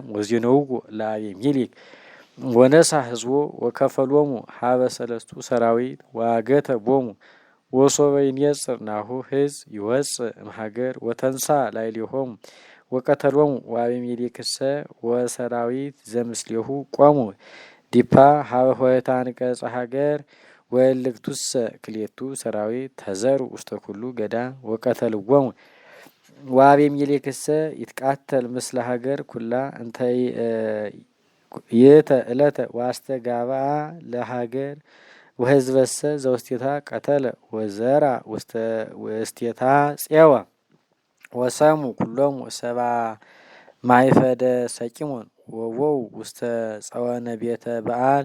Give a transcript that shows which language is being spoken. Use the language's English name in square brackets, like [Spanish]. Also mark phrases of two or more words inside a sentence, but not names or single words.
[Geez] ወዜነውዎ ለአቤሜሌክ ወነሳ ሕዝቦ ወከፈሎሙ ሀበ ሰለስቱ ሰራዊት ወአገተ ቦሙ ወሶበ ይንየጽር ናሁ ሕዝብ ይወጽእ እምሀገር ወተንሥአ ላዕሌሆሙ ወቀተሎሙ ወአቤሜሌክሰ ወሰራዊት ዘምስሌሁ ቆሙ ዲፓ ሀበ ኆኅተ አንቀጸ ሀገር ወእልክቱሰ ክልኤቱ ሰራዊት ተዘሩ ውስተ ኩሉ ገዳም ወቀተልዎሙ ወአቤሜሌክሰ ይትቃተል ምስለ ሀገር ኩላ እንተ ይእተ ዕለተ ወአስተጋብአ ለሀገር ወሕዝበሰ ዘውስቴታ ቀተለ ወዘርአ ውስቴታ ፄወ ወሰሙ ኩሎሙ ሰብአ ማእፈደ ሰቂሞን ወቦኡ ውስተ ጸወነ ቤተ በዓል